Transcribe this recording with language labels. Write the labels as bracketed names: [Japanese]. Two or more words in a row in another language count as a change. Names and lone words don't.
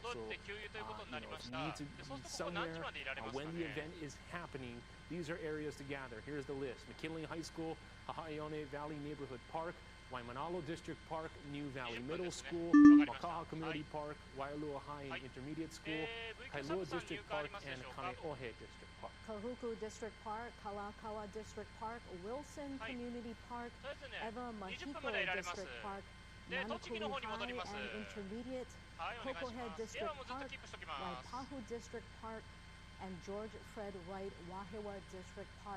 [English] So, if you need to be somewhere when the event is happening, these are areas to gather. Here's the list: McKinley High School, Hahaione Valley Neighborhood Park, Waimanalo District Park, New Valley Middle School, Makaha Community Park, Wailua High and Intermediate School, Kailua District Park, and Kaneohe District Park. Kahuku District Park, Kalakaua District Park, Wilson Community Park, Eva Mahiko District Park, Manukuli High and Intermediate, Kokohead District Park, Waipahu District Park, and George Fred Wright Wahiwa District Park.